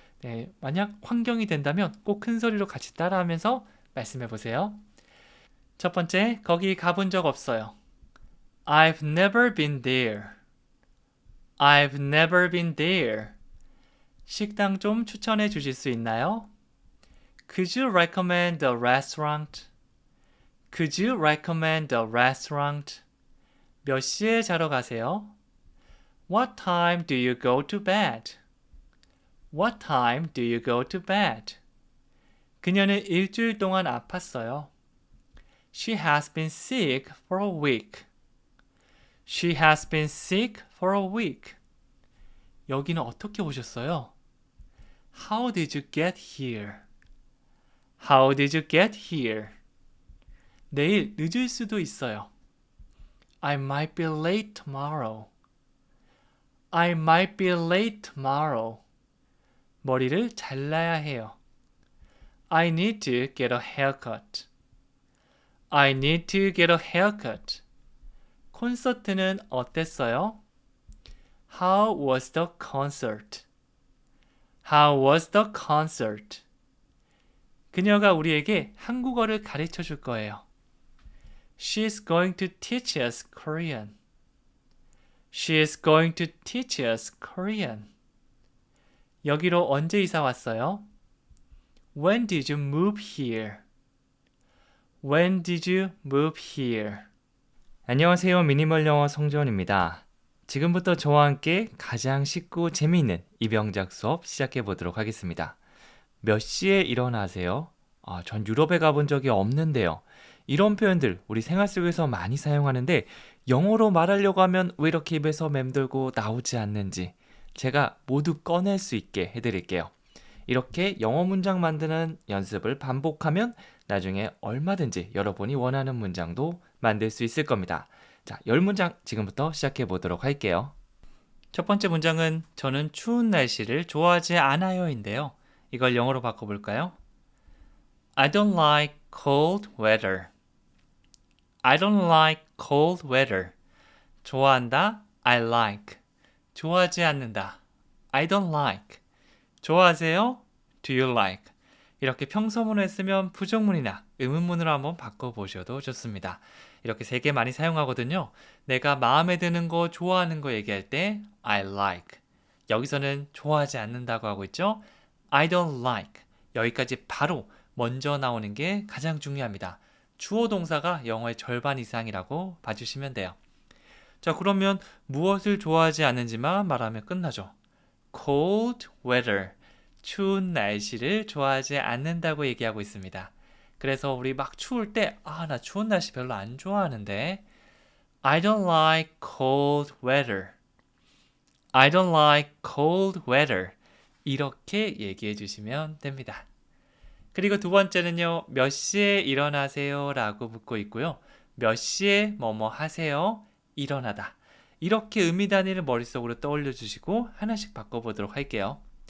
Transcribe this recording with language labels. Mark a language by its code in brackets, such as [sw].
[ko] 네, 만약 환경이 된다면 꼭 큰 소리로 같이 따라하면서 말씀해 보세요. 첫 번째, 거기 가본 적 없어요. [en] I've never been there. I've never been there. [ko] 식당 좀 추천해 주실 수 있나요? [en] Could you recommend a restaurant? Could you recommend a restaurant? [ko] 몇 시에 자러 가세요? [en] What time do you go to bed? What time do you go to bed? [ko] 그녀는 일주일 동안 아팠어요. [en] She has been sick for a week. She has been sick for a week. [ko] 여기는 어떻게 오셨어요? [en] How did you get here? How did you get here? [ko] 내일 늦을 수도 있어요. [en] I might be late tomorrow. I might be late tomorrow. [ko] 머리를 잘라야 해요. [en] I need to get a haircut. I need to get a haircut. [ko] 콘서트는 어땠어요? [en] How was the concert? How was the concert? [ko] 그녀가 우리에게 한국어를 가르쳐 줄 거예요. [en] She's going to teach us Korean. She's going to teach us Korean. [ko] 여기로 언제 이사 왔어요? [en] When did you move here? When did you move here? [ko] 안녕하세요. 미니멀 영어 성지원입니다. 지금부터 저와 함께 가장 쉽고 재미있는 입영작 수업 시작해 보도록 하겠습니다. 몇 시에 일어나세요? 전 유럽에 가본 적이 없는데요. 이런 표현들 우리 생활 속에서 많이 사용하는데 영어로 말하려고 하면 왜 이렇게 입에서 맴돌고 나오지 않는지 제가 모두 꺼낼 수 있게 해드릴게요. 이렇게 영어 문장 만드는 연습을 반복하면 나중에 얼마든지 여러분이 원하는 문장도 만들 수 있을 겁니다. 자, 10문장 지금부터 시작해 보도록 할게요. 첫 번째 문장은 저는 추운 날씨를 좋아하지 않아요인데요. 이걸 영어로 바꿔볼까요? [en] I don't like cold weather. I don't like cold weather. [ko] 좋아한다. [en] I like. [ko] 좋아하지 않는다. [en] I don't like. [ko] 좋아하세요? [en] Do you like? [ko] 이렇게 평서문을 쓰면 부정문이나 의문문으로 한번 바꿔보셔도 좋습니다. 이렇게 세 개 많이 사용하거든요. 내가 마음에 드는 거, 좋아하는 거 얘기할 때 [en] I like. [ko] 여기서는 좋아하지 않는다고 하고 있죠. [en] I don't like. [ko] 여기까지 바로 먼저 나오는 게 가장 중요합니다. 주어 동사가 영어의 절반 이상이라고 봐주시면 돼요. 자, 그러면 무엇을 좋아하지 않는지만 말하면 끝나죠. [en] Cold weather. [ko] 추운 날씨를 좋아하지 않는다고 얘기하고 있습니다. 그래서 우리 막 추울 때 나 추운 날씨 별로 안 좋아하는데 [en] I don't like cold weather. I don't like cold weather. [ko] 이렇게 얘기해 주시면 됩니다. 그리고 두 번째는요. 몇 시에 일어나세요? 라고 묻고 있고요. 몇 시에 뭐뭐 하세요? 일어나다. 이렇게 의미 단위를 머릿속으로 떠올려 주시고 하나씩 바꿔보도록 할게요.